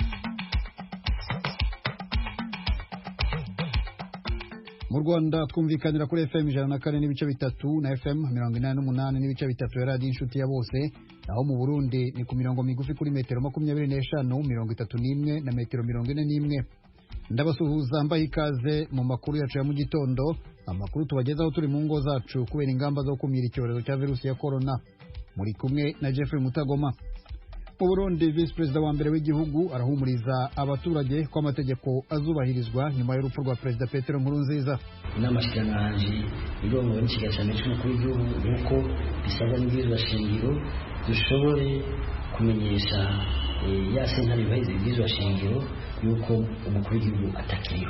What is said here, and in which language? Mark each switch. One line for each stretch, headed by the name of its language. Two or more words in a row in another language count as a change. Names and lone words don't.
Kinyarwanda: Mu Rwanda twumvikanira kuri FM 104 n'ibice bitatu na FM 88 n'ibice bitatu ya radiyo inshuti ya bose, naho mu Burundi ni ku mirongo migufi kuri metero 25, 31 na metero 41. Ndabasuhuza mbaye ikaze mu makuru yacu ya mu gitondo, amakuru tubagezaho turi mu ngo zacu kubera ingamba zo kumira icyorezo cya virusi ya corona. Muri kumwe na Jeffrey Mutagoma. Mu Burundi, Vice Perezida wa mbere w'igihugu arahumuriza abaturage ko amategeko azubahirizwa nyuma y'urupfu rwa Perezida Petero Nkurunziza.
Rundi: N'amashyirahamwe irongowe n'ikiganiro cy'umukuru w'igihugu nuko bisabwa n'ibwirizwa shingiro dushobore kumenyesha ya sentare yubahiriza ibwirizwa shingiro yuko umukuru w'igihugu atakiriho.